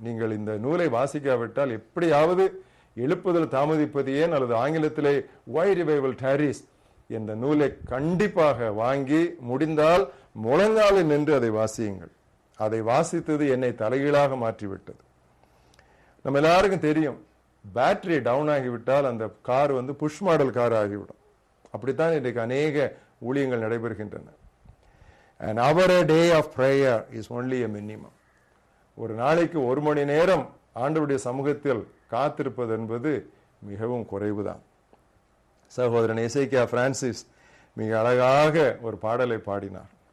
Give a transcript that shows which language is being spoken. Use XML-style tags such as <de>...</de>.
<ta>நீங்கள் இந்த நூலை வாசிக்காவிட்டால் எப்படியாவது எழுப்புதல் தாமதிப்பது ஏன் அல்லது ஆங்கிலத்திலே ஒய் ரிவைவல் டாரிஸ் என்ற நூலை கண்டிப்பாக வாங்கி முடிந்தால் முழங்காலில் நின்று அதை வாசியுங்கள். அதை வாசித்தது என்னை தலைகீழாக மாற்றிவிட்டது. நம்ம எல்லாருக்கும் தெரியும், பேட்டரி டவுன் ஆகிவிட்டால் அந்த கார் புஷ் மாடல் கார் ஆகிவிடும். அப்படித்தான் இன்றைக்கு அநேக ஊழியங்கள் நடைபெறுகின்றன.</ta> <en>An hour a day of prayer is only a minimum.</en> <ta>ஒரு நாளைக்கு 1 மணி நேரம் ஆண்டவருடைய சமூகத்தில் காத்திருப்பது என்பது மிகவும் குறைவுதான். சகோதரன் எசேக்கியா பிரான்சிஸ் மிக அழகாக ஒரு பாடலை பாடினார்.</ta>